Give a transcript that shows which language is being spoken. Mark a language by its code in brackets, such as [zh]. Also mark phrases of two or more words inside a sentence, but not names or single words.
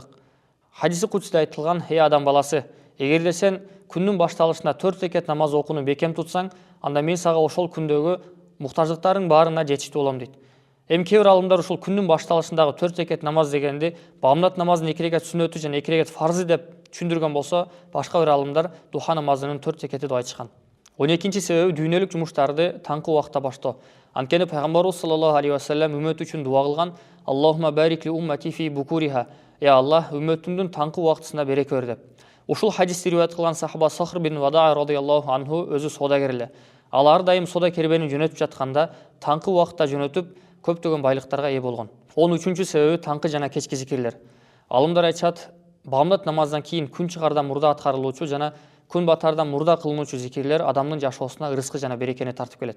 [ky] Хадиси кудсте айтылган: "Эй адам баласы, эгерде сен күндүн башталышында 4 рекет намаз окууну бекем тутсаң, анда мен сага ошол күндөгү муктаждыктарың баарына жетиштүү болом" дейт. Эми кээ бир алымдар ушул күндүн башталышындагы 4 рекет намаз дегенди бамдат намазынын 2 рекет сүннөтү жана 2 рекет фарзы деп түшүндүргөн болсо, башка бир алымдар духа намазынын 4 рекети деп айтышкан. 12-чи себеби дүйнөлүк жумуштарды таңкы убакта баштоо. Анткени пайгамбарыбыз [ar] صلى الله عليه وسلم [ky] үммөтү үчүн дуа кылган: [ar] "اللهم بارك لأمتي في بكورها." [ky] Я Аллах, үммөтүмдүн таңкы убактысына береке бер деп. Ушул хадисти риваят кылган сахаба Сахр бин Вада [ar] رضي الله عنه [ky] өзү содагер эле. Ал ар дайым сода кербенин жөнөтүп жатканда таңкы убакытта жөнөтүп көптөгөн байлыктарга ээ болгон. 13-чү себеби таңкы жана кечки зикирлер. Алымдар айтышат, бамдат намаздан кийин күн чыгардан мурда аткарылуучу жана күн батардан мурда кылынуучу зикирлер адамдын жашоосуна ырыскы жана берекени тартып келет.